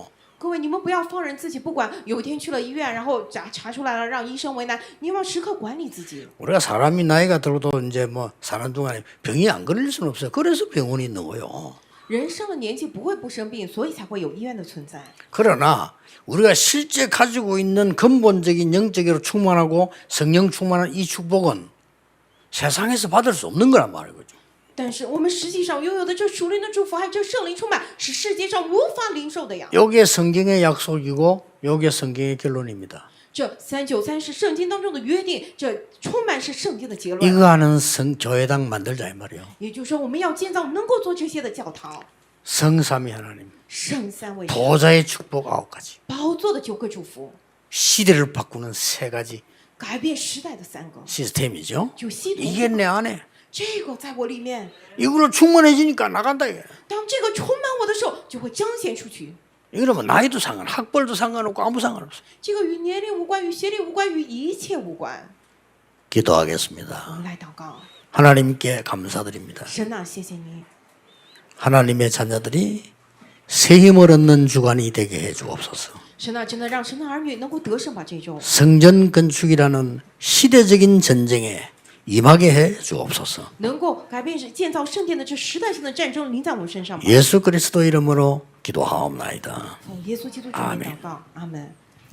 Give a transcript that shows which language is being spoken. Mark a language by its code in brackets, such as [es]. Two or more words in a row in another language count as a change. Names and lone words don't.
[zh] 各位，你们不要放任自己，不管有一天去了医院，然后查出来了，让医生为难，你们要时刻管理自己。 [ko] 우리가 사람이 나이가 들어도 이제 뭐 사는 동안에 병이 안 걸릴 수는 없어요. 그래서 병원이 있는 거예요. [zh] 人生的年纪不会不生病，所以才会有医院的存在。 [ko] 그러나 우리가 실제 가지고 있는 근본적인 영적으로 충만하고 성령 충만한 이 축복은 세상에서 받을 수 없는 거란 말이죠. [zh] 但是我们实际上拥有的这属灵的祝福，还有这圣灵充满，是世界上无法领受的呀。 [ko] 요게 성경의 약속이고 요게 성경의 결론입니다. [zh] 这393是圣经当中的约定，这充满是圣经的结论。 [ko] 이거 하는 교회당 만들자 이 말이에요. [zh] 也就是说，我们要建造能够做这些的教堂。 [ko] 성삼위 하나님, [zh] 圣三位神 [ko] 보좌의 축복 9가지, [zh] 宝座的9个祝福， [ko] 시대를 바꾸는 3가지 [zh] 改变时代的3个， [ko] 시스템이죠. [zh] 就系统。 [ko] 이게 내 안에 [zh] 这个在我里面， [ko] 이걸로 충만해지니까 나간다 이게. [zh] 当这个充满我的时候，就会彰显出去。 [ko] 이거는 뭐 나이도 상관, 학벌도 상관없고 아무 상관없어. [zh] 这个与年龄无关，与学历无关，与一切无关。 [ko] 기도하겠습니다. [zh] 我们来祷告， [ko] 하나님께 감사드립니다. [zh] 神啊，谢谢你， [ko] 하나님의 자녀들이 새 힘을 얻는 주간이 되게 해 주옵소서. [zh] 神啊，真的让神的儿女能够得胜吧这周。 [ko] 성전 건축이라는 시대적인 전쟁에 임하게 해 주옵소서. [zh] 能够改变建造圣殿的这时代性的战争临在我们身上吧。 [ko] 예수 그리스도 이름으로 기도하옵나이다. [zh] 奉耶稣基督之名祷告，阿门。